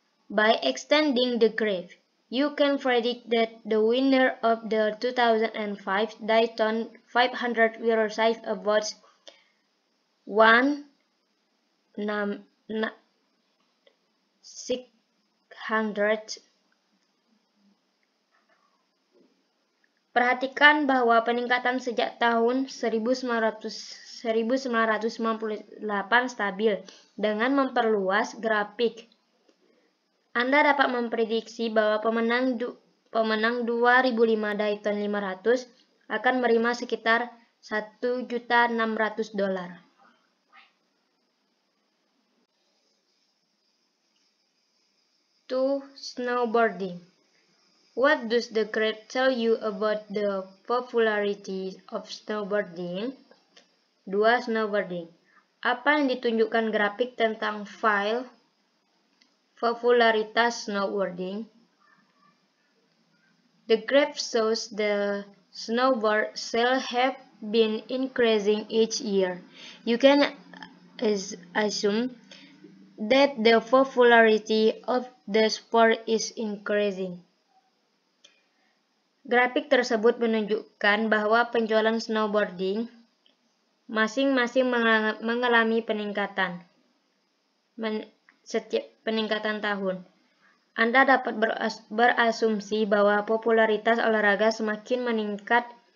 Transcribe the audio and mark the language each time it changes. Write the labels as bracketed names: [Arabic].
[English] By extending the graph, you can predict that the winner of the 2005 Dayton 500 will receive about 600. [Indonesian] Perhatikan bahwa peningkatan sejak tahun 1998 stabil dengan memperluas grafik. Anda dapat memprediksi bahwa pemenang 2005 Dayton 500 akan menerima sekitar $1.600.000. [English] 2. Snowboarding. What does the graph tell you about the popularity of snowboarding? 2. Snowboarding. [Indonesian] Apa yang ditunjukkan grafik tentang popularitas snowboarding? [English] The graph shows the snowboard sales have been increasing each year. You can assume that the popularity of the sport is increasing. [Indonesian] Grafik tersebut menunjukkan bahwa penjualan snowboarding masing-masing mengalami peningkatan setiap peningkatan tahun. Anda dapat berasumsi bahwa popularitas olahraga semakin meningkat.